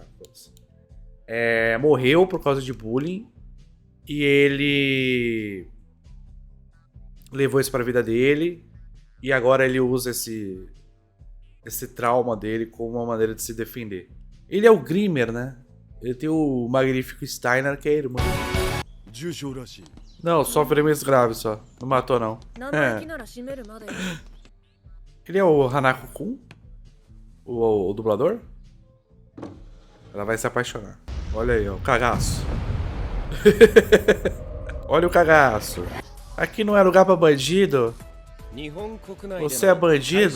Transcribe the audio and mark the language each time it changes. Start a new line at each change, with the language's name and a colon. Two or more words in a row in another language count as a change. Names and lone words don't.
Portuguese: Morreu por causa de bullying. E ele... levou isso pra vida dele. E agora ele usa esse trauma dele como uma maneira de se defender. Ele é o Grimmer, né? Ele tem o magnífico Steiner, que é a irmã.
Japanese: 重傷らしい
Portuguese: Não, só ferimentos graves só. Não matou, não.
Japanese: 生意気なら閉めるまで
Portuguese: Ele é o Hanako-kun? O dublador? Ela vai se apaixonar. Olha aí, ó. O cagaço. Olha o cagaço. Aqui não é lugar pra bandido? Você é bandido?